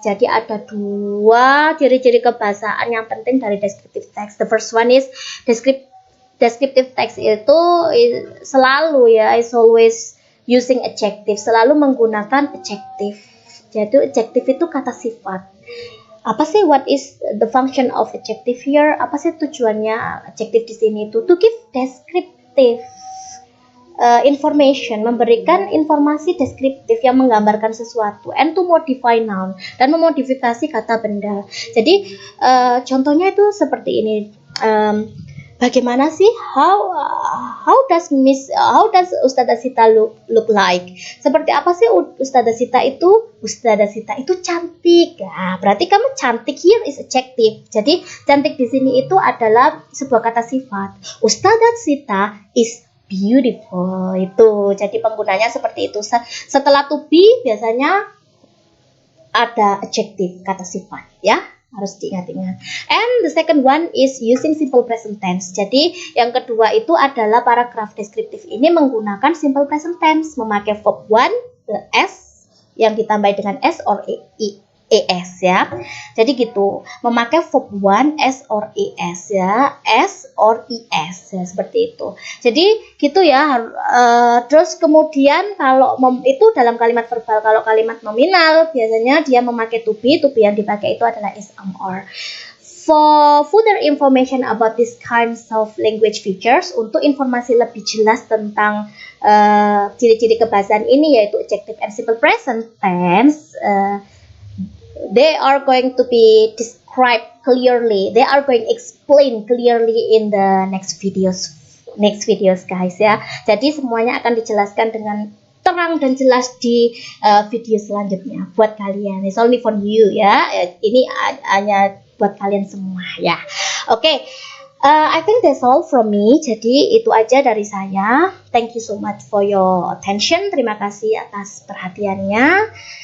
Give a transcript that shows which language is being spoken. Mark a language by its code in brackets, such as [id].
[id] Jadi ada dua ciri-ciri kebahasaan yang penting dari descriptive text. [en] The first one is [id] descriptive text itu selalu [en] is always using adjective, [id] selalu menggunakan adjective. Jadi adjective itu kata sifat. Apa sih [en] what is the function of adjective here? [id] Apa sih tujuannya adjective di sini itu? [en] To give descriptive information, [id] memberikan informasi deskriptif yang menggambarkan sesuatu, [en] and to modify noun, [id] dan memodifikasi kata benda. Jadi contohnya itu seperti ini. Bagaimana sih [en] how does Ustadzah Sita look like? [id] Seperti apa sih Ustadzah Sita itu? Ustadzah Sita itu cantik. Nah, berarti kamu cantik [en] here is adjective. [id] Jadi cantik di sini itu adalah sebuah kata sifat. [en] Ustadzah Sita is beautiful itu. [id] Jadi penggunanya seperti itu. Setelah to be biasanya ada adjective, kata sifat ya. Harus diingat-ingat. [en] And the second one is using simple present tense. [id] Jadi yang kedua itu adalah paragraf deskriptif ini menggunakan simple present tense, memakai verb one, the s yang ditambah dengan s or es ya. Jadi gitu, memakai verb one s or es ya, s or es ya, seperti itu. Jadi gitu ya. Terus kemudian kalau itu dalam kalimat verbal, kalau kalimat nominal biasanya dia memakai to be yang dipakai itu adalah is, or. [en] For further information about this kinds of language features, [id] untuk informasi lebih jelas tentang ciri-ciri kebahasaan ini yaitu [en] adjective and simple present tense, they are going to be described clearly. They are going to explain clearly in the next videos guys ya. [id] Jadi semuanya akan dijelaskan dengan terang dan jelas di video selanjutnya buat kalian. [en] It's only for you ya. [id] Ini hanya buat kalian semua ya. [en] Oke. I think that's all from me. [id] Jadi itu aja dari saya. [en] Thank you so much for your attention. [id] Terima kasih atas perhatiannya.